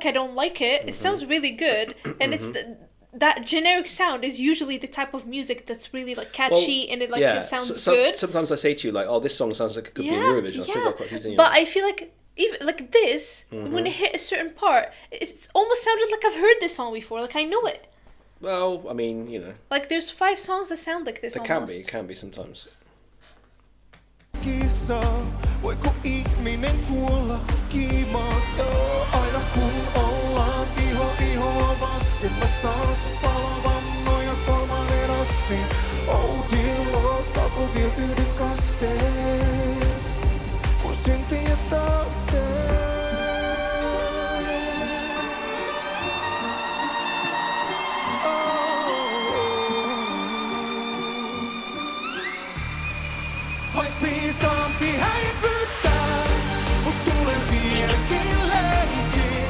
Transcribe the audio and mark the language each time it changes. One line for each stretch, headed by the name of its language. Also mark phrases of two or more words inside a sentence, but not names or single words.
English: It's not like I don't like it. It sounds really good, and that generic sound is usually the type of music that's really like catchy and it like it sounds good. Sometimes I say to you like, oh, this song sounds like it could be in Eurovision. I've still got quite a few, but I feel like even like this, when it hit a certain part, it's almost sounded like I've heard this song before. Like I know it. Well, I mean, you know. Like there's 5 songs that sound like this. It can be sometimes.
Finnish: Kisa, voiko ihminen kuolla kiimatta? Aina kun ollaan ihoa vasten, mä saan sut palavan noja 3 asteen.
English: Oh dear Lord,
Finnish: saako vielä yhden kasteen? Kun syntejä taas teen. Ois viisaampi häipyttää, mut tulen vieläkin leikin.